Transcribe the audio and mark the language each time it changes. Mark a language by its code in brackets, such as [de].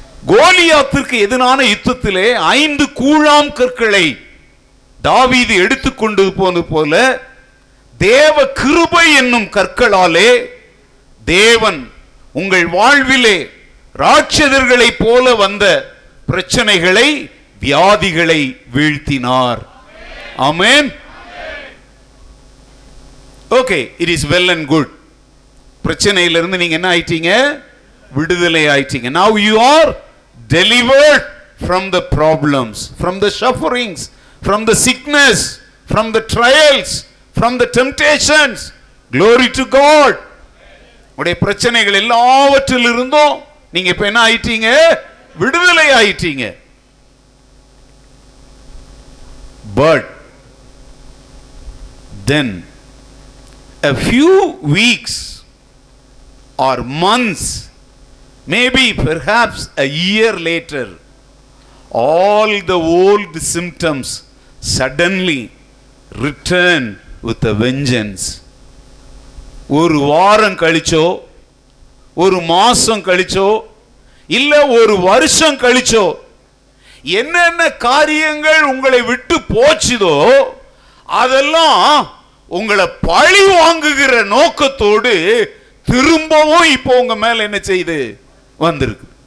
[ta] கோலியாத்திற்கு எதிரான யுத்தத்திலே 5 கூழாம் கற்களை தாவீது எடுத்துக்கொண்டு போனது போல தேவ கிருபை என்னும் கற்களாலே தேவன் உங்கள் வாழ்விலே ராட்சதர்களை போல வந்த பிரச்சனைகளை, வியாதிகளை வீழ்த்தினார். ஆமென். [en] Okay, it is well and good. [ta] பிரச்சனையிலிருந்து நீங்க என்ன ஆயிட்டீங்க? விடுதலை ஆயிட்டீங்க. [en] Now you are delivered from the problems, from the sufferings, from the sickness, from the trials, from the temptations. Glory to God. [ta] உடைய பிரச்சனைகள் எல்லாவற்றிலிருந்தும் நீங்க இப்ப என்ன ஆயிட்டீங்க? விடுதலை ஆயிட்டீங்க. [en] But then a few weeks or months, maybe perhaps a year later, all the old symptoms suddenly return with a vengeance. [ta] ஒரு வாரம் கழிச்சோ, ஒரு மாசம் கழிச்சோ, இல்ல ஒரு வருஷம் கழிச்சோ, என்னென்ன காரியங்கள் உங்களை விட்டு போச்சுதோ அதெல்லாம் உங்களை பழி வாங்குகிற நோக்கத்தோடு திரும்பவும் இப்போ உங்க மேல என்ன செய்து வந்திருக்கு.